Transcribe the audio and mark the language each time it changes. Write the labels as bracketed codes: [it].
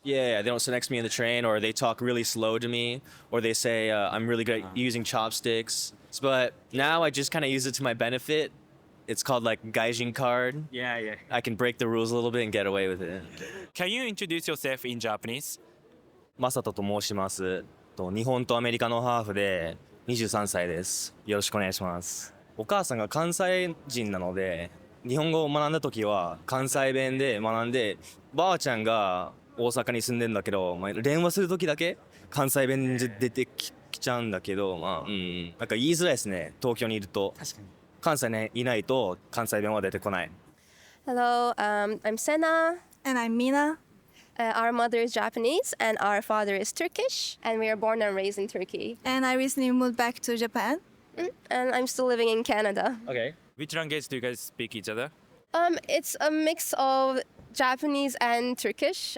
[en] Yeah, they don't sit next to me in the train, or they talk really slow to me, or they say I'm really good at using chopsticks. But now I just kind of use it to my benefit. It's called like gaijin card. Yeah. I can break the rules a little bit and get away with it. Can you introduce yourself in Japanese? [ja] マサトと申します。日本とアメリカのハーフで23歳です。よろしくお願いします。お母さんが関西人なので、日本語を学んだ時は関西弁で学んで、ばあちゃんが大阪に住んでんだけど、電話する時だけ関西弁で出てきちゃうんだけど、なんか言いづらいですね、東京にいると。確かに。関西にいないと関西弁は出てこない。 [en] Hello, I'm Sena. And I'm Mina. Our mother is Japanese and our father is Turkish, and we are born and raised in Turkey. And I recently moved back to Japan. And I'm still living in Canada. Okay. Which language do you guys speak each other? It's a mix of Japanese and Turkish.